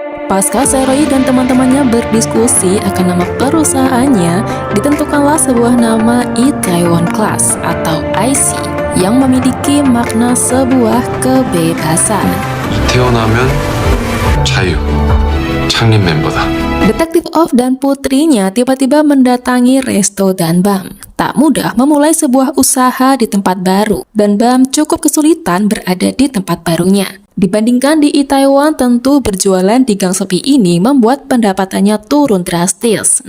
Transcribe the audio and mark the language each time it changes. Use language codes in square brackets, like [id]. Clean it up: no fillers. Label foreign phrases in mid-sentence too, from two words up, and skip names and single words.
[id] Pasca Seroy dan teman-temannya berdiskusi akan nama perusahaannya, ditentukanlah sebuah nama Itaewon Class atau IC yang memiliki makna sebuah kebebasan. [ko] 태어나면 자유, 창립 멤버다. [id] Detektif Off dan putrinya tiba-tiba mendatangi Resto Danbam. Tak mudah memulai sebuah usaha di tempat baru, dan Bam cukup kesulitan berada di tempat barunya. Dibandingkan di Itaewon, tentu berjualan di gang sepi ini membuat pendapatannya turun drastis.